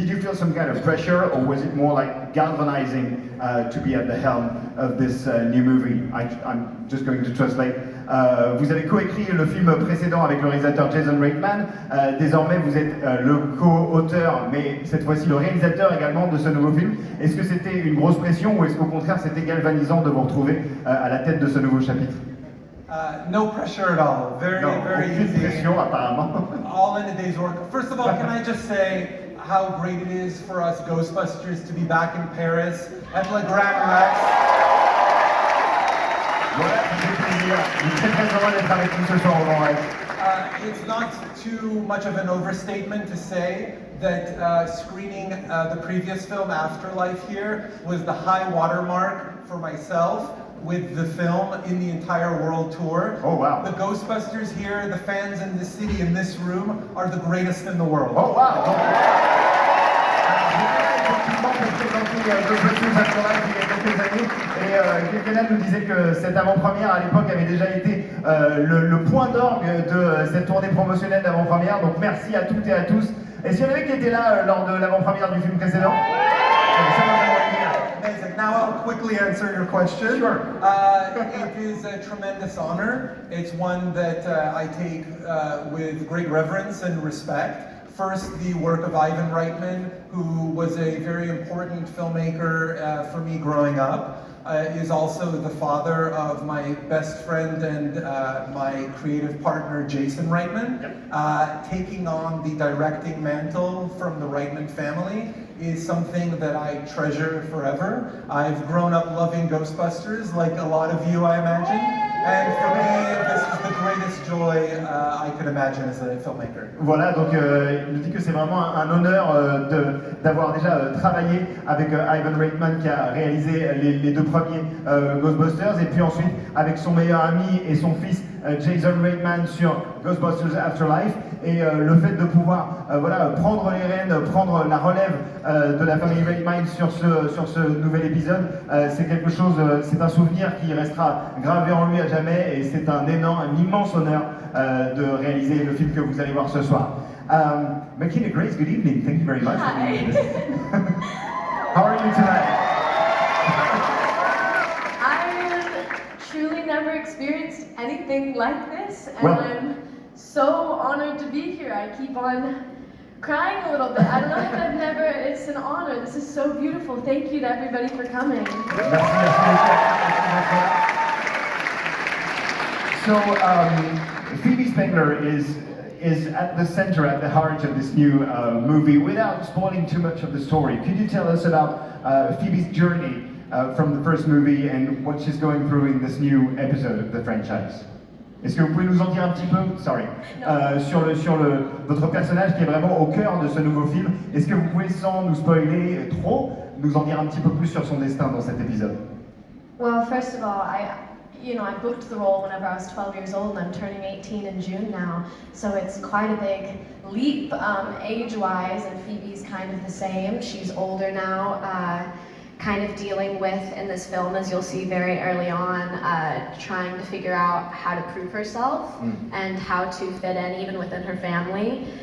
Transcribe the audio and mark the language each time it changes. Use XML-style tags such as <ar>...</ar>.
<en>Did you feel some kind of pressure, or was it more like galvanizing to be at the helm of this new movie? I'm just going to translate.</en> <fr>Vous avez coécrit le film précédent avec le réalisateur Jason Reitman. Désormais, vous êtes le co-auteur, mais cette fois-ci le réalisateur également de ce nouveau film. Est-ce que c'était une grosse pression ou est-ce qu'au contraire c'était galvanisant de vous retrouver à la tête de ce nouveau chapitre?</fr> <en>No pressure at all. Very</en> <fr>aucune</fr> <en>easy.</en> <fr>pression apparemment.</fr> <en>All in a day's work. First of all, can I just say how great it is for us Ghostbusters to be back in Paris at Le Grand Rex.</en> <fr>Voilà, ça fait plaisir. Je suis très heureux d'être avec vous ce soir au Grand Rex.</fr> <en>It's not too much of an overstatement to say that screening the previous film Afterlife here was the high watermark for myself with the film in the entire world tour. Oh wow. The Ghostbusters here, the fans in this city, in this room, are the greatest in the world. Oh wow.</en> <fr>Effectivement, pour présenter Ghostbusters Afterlife il y a quelques années, et Kenan nous disait que cette avant-première à l'époque avait déjà été le point d'orgue de cette tournée promotionnelle d'avant-première, donc merci à toutes et à tous. Est-ce qu'il y en avait qui étaient là lors de l'avant-première du film précédent?</fr> <en>Amazing. Now I'll quickly answer your question. Sure. It is a tremendous honor. It's one that I take with great reverence and respect. First, the work of Ivan Reitman, who was a very important filmmaker for me growing up, is also the father of my best friend and my creative partner, Jason Reitman. Taking on the directing mantle from the Reitman family is something that I treasure forever. I've grown up loving Ghostbusters, like a lot of you, I imagine. And for me, this is the greatest joy I could imagine as a filmmaker.</en> <fr>Voilà, donc il nous dit que c'est vraiment un honneur d'avoir déjà travaillé avec Ivan Reitman qui a réalisé les deux premiers Ghostbusters, et puis ensuite avec son meilleur ami et son fils Jason Reitman sur Ghostbusters Afterlife, et le fait de pouvoir voilà, prendre les rênes, prendre la relève de la famille Reitman sur ce nouvel épisode, c'est quelque chose, c'est un souvenir qui restera gravé en lui à jamais, et c'est un immense honneur de réaliser le film que vous allez voir ce soir.</fr> <en>Mckenna, Grace, good evening. Thank you very much for being with us. How are you tonight? I've truly never experienced anything like this, and Well, I'm so honored to be here. I keep on crying a little bit. I don't know if I've never, it's an honor. This is so beautiful. Thank you to everybody for coming.</en> <fr>Merci.</fr> <en>So, Phoebe Spengler is at the center, at the heart of this new movie. Without spoiling too much of the story, could you tell us about Phoebe's journey from the first movie and what she's going through in this new episode of the franchise?</en> <fr>Est-ce que vous pouvez nous en dire un petit peu, sur votre personnage qui est vraiment au cœur de ce nouveau film? Est-ce que vous pouvez, sans nous spoiler trop, nous en dire un petit peu plus sur son destin dans cet épisode?</fr> <en>Well, first of all, I booked the role whenever I was 12 years old, and I'm turning 18 in June now, so it's quite a big leap age-wise, and Phoebe's kind of the same. She's older now, kind of dealing with, in this film, as you'll see very early on, trying to figure out how to prove herself and how to fit in even within her family.</en>